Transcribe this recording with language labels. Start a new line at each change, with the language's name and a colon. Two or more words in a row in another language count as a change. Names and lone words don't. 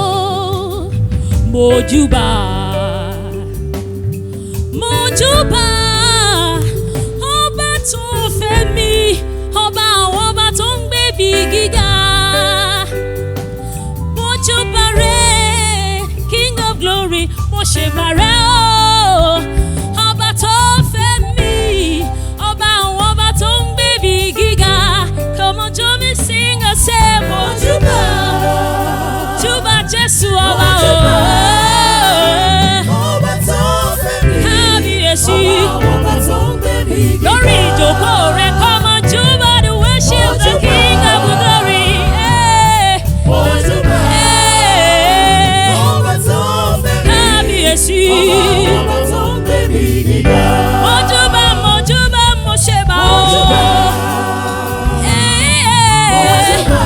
Yoruba: Mojúbà. Mojúbà. Ọba tó fẹ́ mi. Ọba àwọn ọba tó ń gbé bí gíga. Mojúbà rẹ̀.
English: King of glory,
Yoruba: mo ṣe bàrẹ́ o. Ọba tó fẹ́ mi, ọba àwọn ọba tó ń gbé bí gíga.
English: Come on, join me, sing and say,
Yoruba: Mojúbà. Mojúbà Jésù ọba o. Ọba tó fẹ́ mi. Kábíyèsí. Ọba tó ń gbé mi gíga. Lórí ìjókòó rẹ̀,
English: come on, Júbà the worship the King of glory.
Yoruba: Mojúbà. Ọba tó fẹ́ mi. Kábíyèsí. Ọba tó ń gbé mi gíga. Mojúbà, mojúbà, mo ṣe bá o. Mojúbà.